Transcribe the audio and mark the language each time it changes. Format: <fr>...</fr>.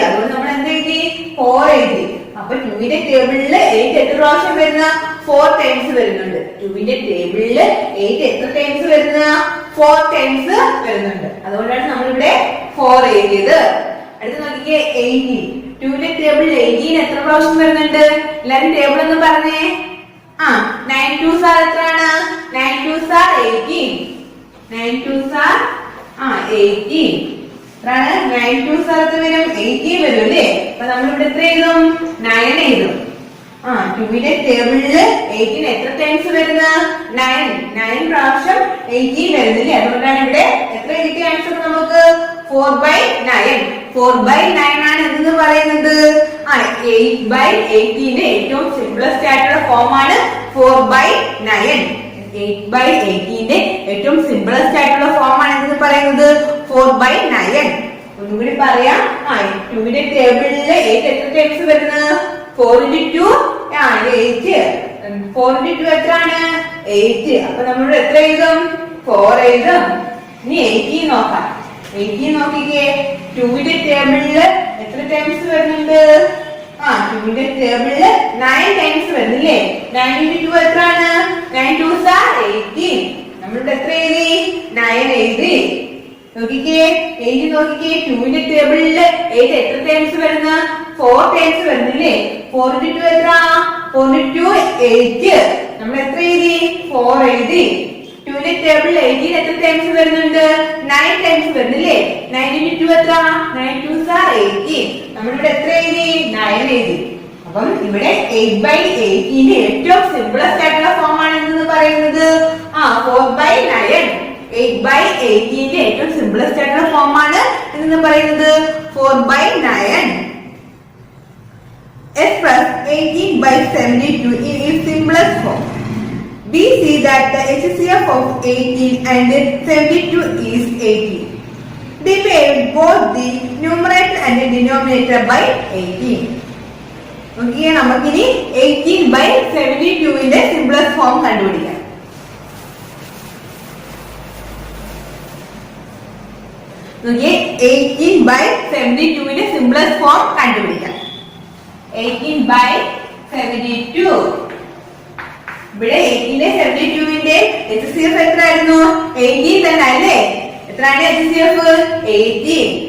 <ml>അതുകൊണ്ട് നമ്മൾ എന്ത് എഴുതി 4 എഴുതി. അപ്പൊ 2ന്റെ ടേബിളിൽ 8 എത്ര പ്രാവശ്യം വരുന്ന 4 ടൈംസ് വരുന്നുണ്ട്. 2ന്റെ ടേബിളിൽ 8 എത്ര ടൈംസ് വരുന്ന 4 ടൈംസ് വരുന്നുണ്ട്. അതുകൊണ്ടാണ് നമ്മളിവിടെ 4 എഴുതിയത്. അടുത്ത് നോക്കിക്കേ 18. 2ന്റെ ടേബിളിൽ 18 എത്ര പ്രാവശ്യം വരുന്നുണ്ട്? എല്ലാരും ടേബിൾ എന്ന് പറഞ്ഞേ.</ml> <en>9 2s are</en> <ml>എത്രയാണ്</ml> <en>9 2s are 18. 9 2s are 18. 9 2s are</en> <ml>വരും 18 വരും അല്ലേ. അപ്പൊ നമ്മളിവിടെ എത്ര എഴുതും 9 എഴുതും. 2ന്റെ ടേബിളില് 18 എത്ര ടൈംസ് വരുന്ന 9 പ്രാവശ്യം 18 വരുന്നില്ലേ. അതുകൊണ്ടാണ് ഇവിടെ എത്ര കിട്ടിയ ആൻസർ നമുക്ക് 4/9. 4/9 ആണ് എന്ന് പറയുന്നത്. 8/18ന്റെ ഏറ്റവും സിംപ്ലസ്റ്റ് ആയിട്ടുള്ള ഫോം ആണ് 4/9. 8/18ന്റെ ഏറ്റവും സിംപ്ലസ്റ്റ് ആയിട്ടുള്ള ഫോം ആണ് എന്ന് പറയുന്നത് 4/9. ഒന്നുകൂടി പറയാം. 2ന്റെ ടേബിളില് 8 എത്ര ടൈംസ് വരുന്നത്</ml> <en>4 into 2 8. 4 into 2</en> <ml>എത്രയാണ് 8. അപ്പൊ നമ്മൾ എത്ര എഴുതും 4 എഴുതും. ഇനി 18 നോക്കാം. 18 നോക്കിക്കേ 2ന്റെ ടേബിളില് എത്ര ടൈംസ് വരുന്നുണ്ട്? 2ന്റെ ടേബിളില് 9 ടൈംസ് വരുന്നില്ലേ.</ml> <en>9 into 2</en> <ml>എത്രയാണ്</ml> <en>9 2s are 18.</en> <ml>നമ്മളിവിടെ എത്ര എഴുതി 9 എഴുതി. നോക്കിക്കേ 8 നോക്കിക്കേ 2ന്റെ ടേബിളില് 8 എത്ര ടൈംസ് വരുന്ന 4 ടൈംസ് വരുന്നില്ലേ.</ml> <en>4 into 2</en> <ml>എത്ര</ml> <en>4 into 2 8.</en> <ml>നമ്മൾ എത്ര എഴുതി 4 എഴുതി. 2ന്റെ ടേബിളിൽ 18 എത്ര ടൈംസ് വരുന്നുണ്ട് 9 ടൈംസ് വരുന്നില്ലേ.</ml> <en>9 into 2</en> <ml>എത്ര</ml> <en>9 2s are 18.</en> <ml>നമ്മളിവിടെ എത്ര എഴുതി 9 എഴുതി. അപ്പം ഇവിടെ 8/18ന്റെ ഏറ്റവും സിംപ്ലസ്റ്റ് ആയിട്ടുള്ള ഫോം ആണ് എന്ന് പറയുന്നത് 4/9. 8/18ന്റെ ഏറ്റവും സിംപ്ലസ്റ്റ് ആയിട്ടുള്ള ഫോം ആണ് എന്ന് പറയുന്നത് 4/9.</ml> <en>Express 18/72 in its simplest form. We see that the HCF of 18 and 72 is 18. Divide both the numerator and the denominator by 18.</en> <ml>Okay, നമുക്കിനി 18/72ന്റെ സിംപ്ലസ്റ്റ് ഫോം കണ്ടുപിടിക്കാം. നോക്കിയേ 18/72ന്റെ സിംപ്ലസ്റ്റ് ഫോം കണ്ടുപിടിക്കാം. 18/72. ഇവിടെ 18/72ന്റെ HCF എത്രയായിരുന്നു 18 തന്നെ അല്ലേ. എത്രയാണ് HCF 18.</ml>